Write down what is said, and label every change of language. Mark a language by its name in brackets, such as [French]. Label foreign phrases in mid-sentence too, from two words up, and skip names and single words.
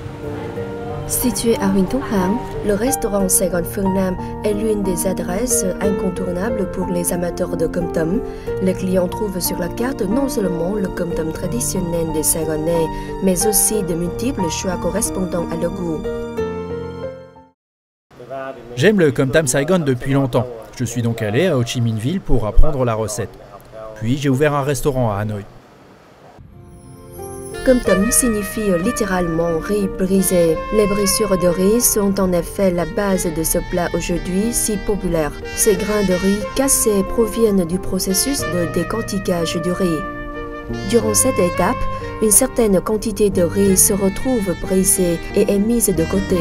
[French] Situé à Huỳnh Thúc Kháng, le restaurant Saigon Phương Nam est l'une des adresses incontournables pour les amateurs de [Vietnamese] cơm tấm. [French] Les clients trouvent sur la carte non seulement le [Vietnamese] cơm tấm [French] traditionnel des Saigonais, mais aussi de multiples choix correspondant à leur goût. J'aime le [Vietnamese] cơm tấm [French] Saigon depuis longtemps. Je suis donc allé à Ho Chi Minh Ville pour apprendre la recette. Puis j'ai ouvert un restaurant à Hanoï. [Vietnamese] Cơm tấm [French] signifie littéralement riz brisé. Les brisures de riz sont en effet la base de ce plat aujourd'hui si populaire. Ces grains de riz cassés proviennent du processus de décortiquage du riz. Durant cette étape, une certaine quantité de riz se retrouve brisée et est mise de côté.